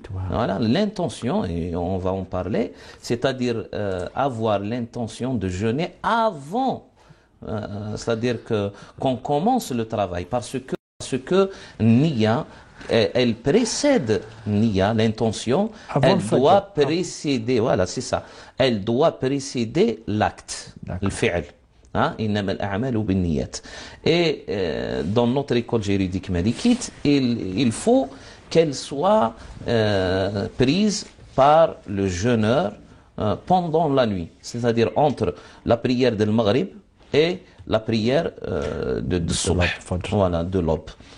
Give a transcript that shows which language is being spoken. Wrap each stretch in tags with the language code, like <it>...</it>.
<fr>Voilà, l'intention, et on va en parler, c'est-à-dire avoir l'intention de jeûner avant, c'est-à-dire qu'on commence le travail, parce que Niya, elle précède Niya, l'intention, elle doit précéder, voilà, c'est ça, elle doit précéder l'acte, le fi'l.</fr> <ar>Hein, إنما الأعمال بالنيات.</ar> <fr>Et dans notre école juridique malikite, il faut qu'elle soit prise par le jeûneur pendant la nuit, c'est-à-dire entre la prière de Maghrib et la prière de Subh, voilà, de l'aube.</fr>